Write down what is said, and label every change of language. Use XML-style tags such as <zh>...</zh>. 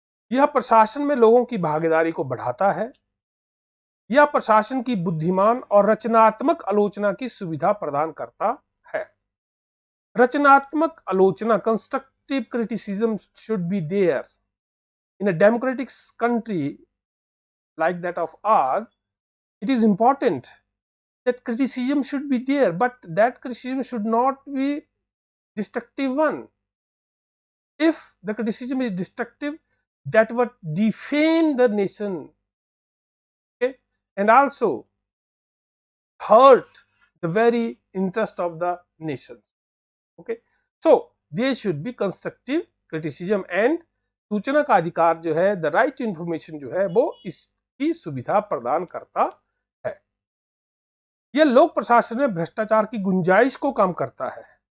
<hi>यह प्रशासन में लोगों की भागीदारी को बढ़ाता है। यह प्रशासन की बुद्धिमान और रचनात्मक आलोचना की सुविधा प्रदान करता है। रचनात्मक आलोचना,</hi> <en>Constructive criticism should be there in a democratic country like that of ours. It is important that criticism should be there, but that criticism should not be destructive one. If the criticism is destructive, that would defame the nation, okay, and also hurt the very interest of the nations. Okay, so there should be constructive criticism, and</en> <hi>सूचना का अधिकार जो है,</hi> <en>the right to information</en> <hi>जो है, वो इसकी सुविधा प्रदान करता है। यह लोक प्रशासन में भ्रष्टाचार की गुंजाइश को कम करता है।</hi>